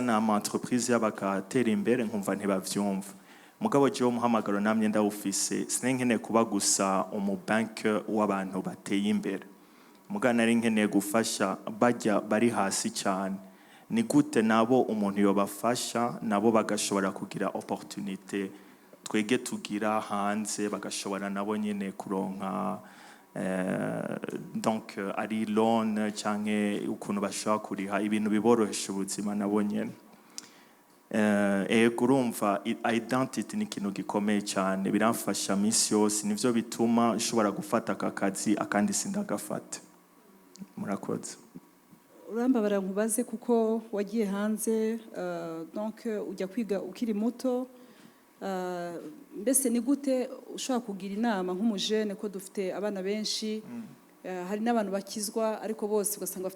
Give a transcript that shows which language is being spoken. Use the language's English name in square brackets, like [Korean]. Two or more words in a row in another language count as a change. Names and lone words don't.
[Rundi] n'ama entreprise y'abakatera imbere nkumva ntibavyumva mugabo jewe umuhamagaro namye ndawufise sinenkeneye kuba gusa umubanke w'abantu bateye imbere mugabo nari nkeneye gufasha bajya bari hasi cyane ni gute nabo umuntu yobafasha nabo bagashobora kugira opportunité twege tugira hanze bagashobora nabo nyene kuronka donc ari loan canke ukuntu bashobora kuriha ibintu biborohesha ubuzima nabo nyene urumva identity ni ikintu gikomeye cyane biramfasha misi yose nivyo bituma nshobora gufata aka kazi akandi sindagafata murakoze urambabara nkubaze kuko wagiye hanze donc ujya kwiga ukiri muto mbese ni gute ushobora kugira inama nk'umujene ko dufite abana benshi hari n'abantu bakizwa ariko bose ugasanga bafite